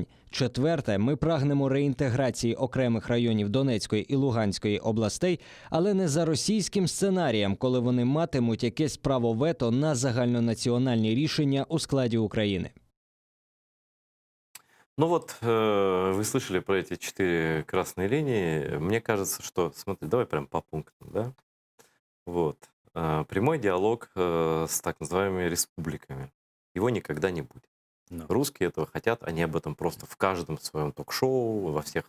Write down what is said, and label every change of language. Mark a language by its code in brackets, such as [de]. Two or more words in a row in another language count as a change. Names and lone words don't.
[uk] Четверте. Ми прагнемо реінтеграції окремих районів Донецької і Луганської областей, але не за російським сценарієм, коли вони матимуть якесь право вето на загальнонаціональні рішення у складі України. [ru] Ну вот, вы слышали про эти 4 красные линии. Мне кажется, что, смотри, давай прям по пунктам, да? Вот. Прямой диалог с так называемыми республиками. Его никогда не будет. Ну. Русские этого хотят, они об этом просто в каждом своем ток-шоу, во всех